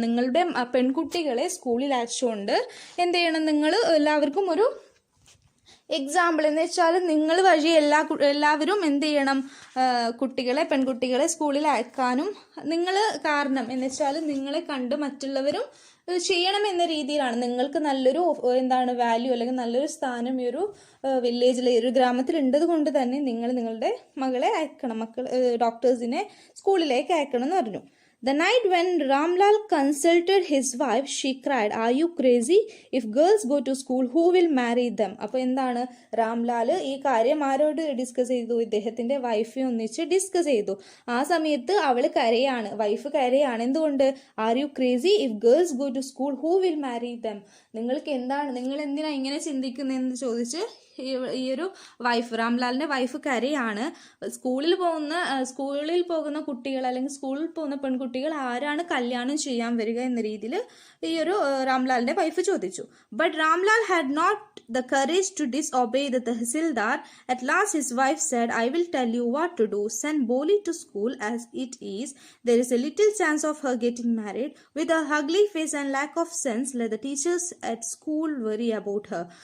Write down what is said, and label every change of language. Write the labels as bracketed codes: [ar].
[ml] നിങ്ങളുടെ പെൺകുട്ടികളെ സ്കൂളിൽ അയച്ചുകൊണ്ട് എന്ത് ചെയ്യണം, നിങ്ങൾ എല്ലാവർക്കും ഒരു എക്സാമ്പിൾ എന്ന് വെച്ചാൽ നിങ്ങൾ വഴി എല്ലാവരും എന്ത് ചെയ്യണം, പെൺകുട്ടികളെ സ്കൂളിൽ അയക്കാനും നിങ്ങൾ കാരണം എന്ന് വെച്ചാൽ നിങ്ങളെ കണ്ട് മറ്റുള്ളവരും ചെയ്യണം എന്ന രീതിയിലാണ്. നിങ്ങൾക്ക് നല്ലൊരു വാല്യൂ അല്ലെങ്കിൽ നല്ലൊരു സ്ഥാനം ഈ ഒരു വില്ലേജിൽ, ഈ ഒരു ഗ്രാമത്തിൽ ഉള്ളത് കൊണ്ട് തന്നെ നിങ്ങൾ നിങ്ങളുടെ മകളെ അയക്കണം, ഡോക്ടേഴ്സിനെ സ്കൂളിലേക്ക് അയക്കണം എന്ന് പറഞ്ഞു. [en] The night when Ramlal consulted his wife, she cried, "Are you crazy? If girls go to school, who will marry them?" [ml] അപ്പോൾ എന്താണ്, രാംലാൽ ഈ കാര്യം ആരോട് ഡിസ്കസ് ചെയ്തു, ഇദ്ദേഹത്തിന്റെ വൈഫെ ഒന്നിച്ച് ഡിസ്കസ് ചെയ്തു. ആ സമയത്ത് വൈഫ് കരയാണ്. എന്തുകൊണ്ട്, [en] Are you crazy, if girls go to school who will marry them. [ml] നിങ്ങൾ എന്തിനാ ഇങ്ങനെ ചിന്തിക്കുന്നതെന്ന് ചോദിച്ച് ഈ ഒരു രാംലാലിന്റെ വൈഫ് കരയാണ്. സ്കൂളിൽ പോകുന്ന കുട്ടികൾ അല്ലെങ്കിൽ സ്കൂളിൽ പോകുന്ന പെൺകുട്ടികൾ ആരാണ് കല്യാണം ചെയ്യാൻ വരിക എന്ന രീതിയിൽ ഈ ഒരു രാംലാലിന്റെ വൈഫ് ചോദിച്ചു. [en] But Ramlal had not the courage to disobey the Tehsildar. At last his wife said, "I will tell you what to do. Send Boli to school as it is. There is a little chance of her getting married. With her ugly face and lack of sense, let the teachers at school worry about her."